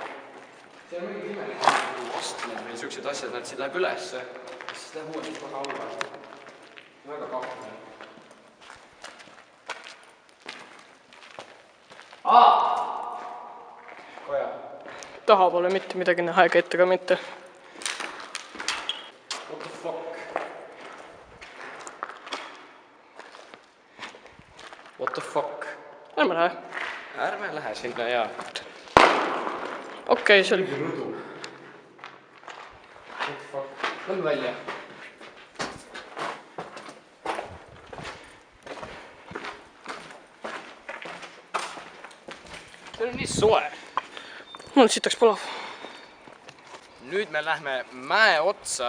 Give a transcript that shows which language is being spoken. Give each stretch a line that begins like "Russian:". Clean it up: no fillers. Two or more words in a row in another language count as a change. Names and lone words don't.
Estonian: See on mingi imelik astmed või siuksed asjad, nad siin läheb ülesse, siis läheb uuesti kohe alla. Väga kahvune. Koja. Taha pole mitte midagi näha ega ette ka mitte.
English: What the fuck? What the fuck?
Estonian: Ärme lähe. Ärme lähe sinna, jaa. Okei, see oli. Rõdu.
English: What the fuck?
Estonian: Lähme välja. See on nii soe. Mul sitaks polav. Nüüd me lähme mäe otsa.